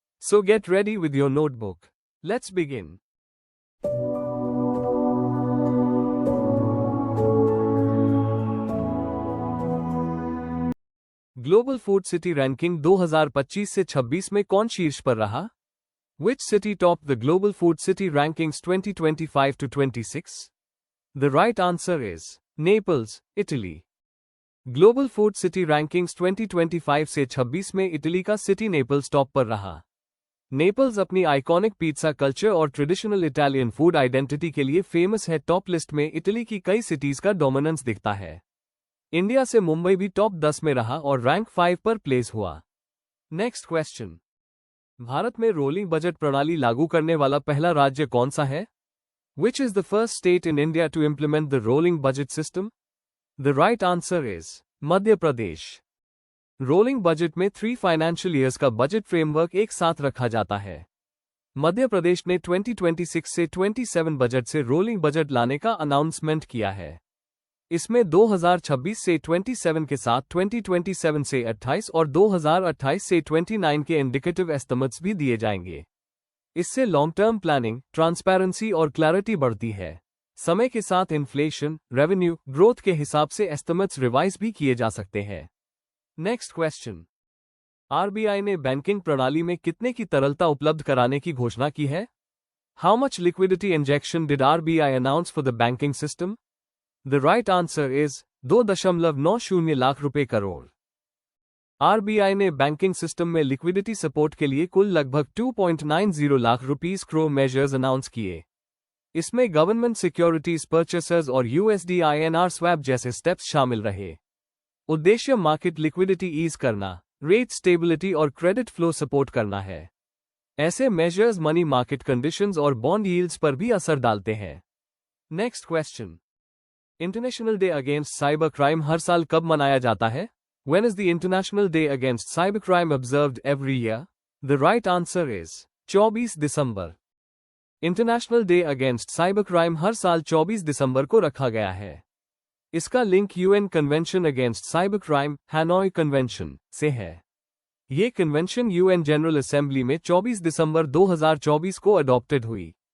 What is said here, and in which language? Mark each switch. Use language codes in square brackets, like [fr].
[en] So get ready with your notebook. Let's begin. [hi] Global food city ranking 2025 से 26 में कौन शीर्ष पर रहा? [en] Which city topped the Global Food City Rankings 2025 to 26? The right answer is Naples, Italy. [hi] Global Food City Rankings 2025 से 26 में Italy का city Naples top पर रहा। नेपल्स अपनी आइकॉनिक पिज्जा कल्चर और ट्रेडिशनल इटालियन फूड आइडेंटिटी के लिए famous है। टॉप लिस्ट में इटली की कई सिटीज का डोमिनेंस दिखता है। इंडिया से मुंबई भी टॉप 10 में रहा और रैंक 5 पर प्लेस हुआ। [en] Next question. [hi] भारत में रोलिंग बजट प्रणाली लागू करने वाला पहला राज्य कौन सा है? [en] Which is the first state in India to implement the rolling budget system? The right answer is Madhya Pradesh. [hi] Rolling budget में 3 फाइनेंशियल ईयर्स का बजट फ्रेमवर्क एक साथ रखा जाता है। मध्य प्रदेश ने 2026 से 27 बजट से रोलिंग बजट लाने का अनाउंसमेंट किया है। इसमें 2026 से 27 के साथ 2027 से 28 और 2028 से 29 के इंडिकेटिव एस्टिमेट्स भी दिए जाएंगे। इससे लॉन्ग टर्म प्लानिंग, ट्रांसपेरेंसी और क्लैरिटी बढ़ती है। समय के साथ इन्फ्लेशन, रेवेन्यू, ग्रोथ के हिसाब से एस्टिमेट्स रिवाइज भी किए जा सकते हैं। [en] Next question. [hi] आरबीआई ने बैंकिंग प्रणाली में कितने की तरलता उपलब्ध कराने की घोषणा की है? [en] How much liquidity injection did RBI announce for the banking system? The right answer is 2.90 lakh रुपए करोड़। [hi] आरबीआई ने बैंकिंग सिस्टम में लिक्विडिटी सपोर्ट के लिए कुल लगभग 2.90 lakh rupees crore measures announce किए। इसमें गवर्नमेंट सिक्योरिटीज परचेसर्स और यूएसडी आईएनआर स्वैप जैसे स्टेप्स शामिल रहे। उद्देश्य मार्केट लिक्विडिटी ईज करना, रेट स्टेबिलिटी और क्रेडिट फ्लो सपोर्ट करना है। ऐसे मेजर्स मनी मार्केट कंडीशंस और बॉन्ड यील्ड्स पर भी असर डालते हैं। [en] Next question. [hi] International day against cyber crime हर साल कब मनाया जाता है? [en] When is the International Day Against Cybercrime observed every year? The right answer is 24 December. [hi] International day against cyber crime हर साल 24 दिसंबर को रखा गया है। इसका link UN convention against cyber crime, हैनोई convention, से है। ये कन्वेंशन यूएन जनरल असेंबली में 24 दिसंबर 2024 को अडॉप्टेड हुई।